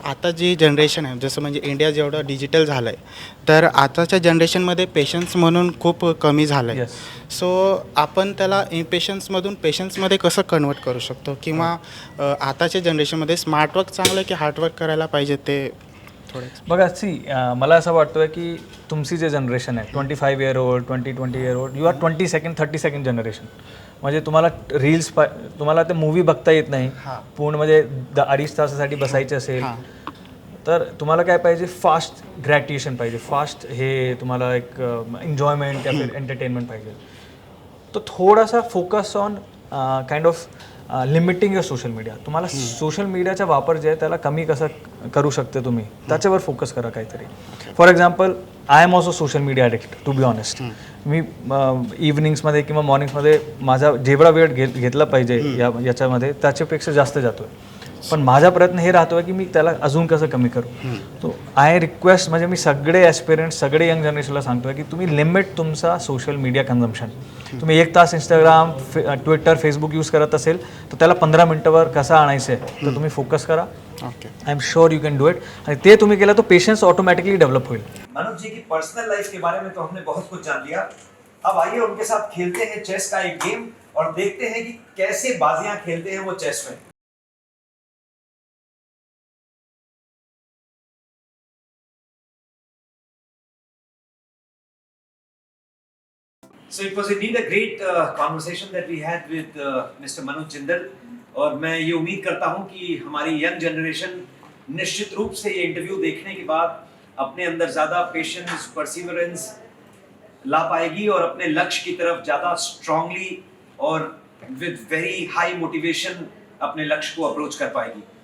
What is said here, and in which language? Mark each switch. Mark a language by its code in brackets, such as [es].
[mr] आता जी जनरेशन आहे जसं म्हणजे इंडिया जेवढं डिजिटल झालं आहे तर आताच्या जनरेशनमध्ये पेशन्स म्हणून खूप कमी झालं आहे. [en] Yes. [mr] सो आपण त्याला इम्पेशन्समधून पेशन्समध्ये कसं कन्वर्ट करू शकतो किंवा आताच्या जनरेशनमध्ये स्मार्टवर्क चांगलं आहे की हार्डवर्क करायला पाहिजे ते थोडं बघा मला असं वाटतं की तुमची जे जनरेशन आहे [en] 25 year old 20 year old [mr] you R 30 generation. म्हणजे तुम्हाला तुम्हाला ते मूवी बघता येत नाही पूर्ण म्हणजे 2.5 तासासाठी बसायचे असेल तर तुम्हाला काय पाहिजे फास्ट ग्रॅटिफिकेशन पाहिजे फास्ट हे तुम्हाला एक एन्जॉयमेंट या फिर एंटरटेनमेंट पाहिजे. तो थोडासा [en] Focus on kind of limiting your social media. [mr] तुम्हाला सोशल मीडियाचा वापर जे आहे त्याला कमी कसं करू शकते तुम्ही त्याच्यावर फोकस करा काहीतरी. [en] For example I am also social media addict to be honest. [mr] मी इव्हनिंग्समध्ये किंवा मॉर्निंग्समध्ये माझा जेवढा वेळ घेतला पाहिजे याच्यामध्ये त्याच्यापेक्षा जास्त जातो आहे. पण माझा प्रयत्न हे राहतो आहे की मी त्याला अजून कसं कमी करू. तो [en] I request [mr] म्हणजे मी सगळे ॲस्पिरंट्स सगळे यंग जनरेशनला सांगतो आहे की तुम्ही लिमिट तुमचा सोशल मीडिया कन्झम्पशन. तुम्ही 1 तास इंस्टाग्राम ट्विटर फेसबुक यूज करत असेल तर त्याला 15 मिनटावर कसं आणायचं आहे तर तुम्ही फोकस करा. [en] I am sure you can do it. [mr] आणि ते तुम्ही केलं तो पेशेंस ऑटोमॅटिकली डेव्हलप होईल. [hi] मनोज जी की पर्सनल लाइफ के बारे में तो हमने बहुत कुछ जान लिया. अब आइए उनके साथ खेलते हैं चेस का एक गेम और देखते हैं कि कैसे बाजियां खेलते हैं वो चेस में. [en] So it was indeed a great conversation that we had with Mr. Manoj Jindal. [hi] और मैं ये उम्मीद करता हूँ कि हमारी यंग जनरेशन निश्चित रूप से ये इंटरव्यू देखने के बाद अपने अंदर ज़्यादा पेशेंस परसिवरेंस ला पाएगी और अपने लक्ष्य की तरफ ज़्यादा स्ट्रांगली और [en] with very high motivation [hi] अपने लक्ष्य को अप्रोच कर पाएगी.